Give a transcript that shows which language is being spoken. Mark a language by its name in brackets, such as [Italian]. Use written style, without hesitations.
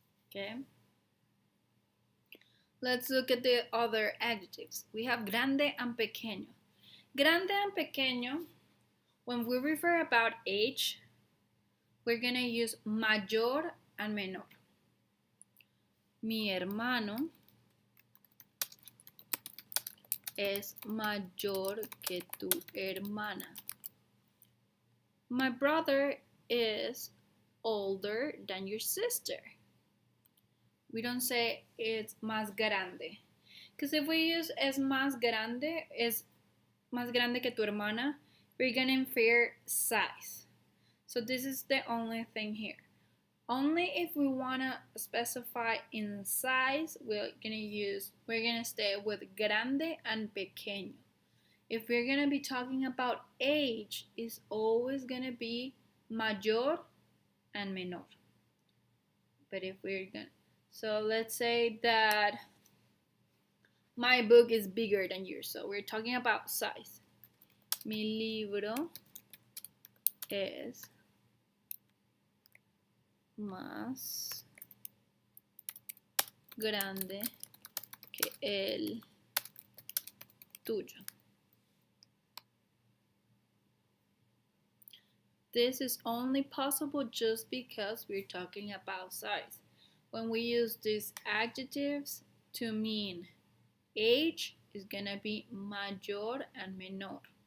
[English] Okay? Let's look at the other adjectives. We have grande and pequeño. Grande and pequeño, when we refer about age, we're gonna use mayor and menor. [Spanish] Mi hermano es mayor que tu hermana. [English] My brother is older than your sister. We don't say it's más grande. Because if we use [Spanish] es más grande que tu hermana, [English] we're going to infer size. So this is the only thing here. Only if we want to specify in size, we're gonna stay with grande and pequeño. If we're gonna be talking about age, it's always gonna be mayor and menor. But if we're gonna, so let's say that my book is bigger than yours, so we're talking about size. [Spanish] Mi libro es más grande que el tuyo. [English] This is only possible just because we're talking about size. When we use these adjectives to mean age, is gonna be mayor and menor.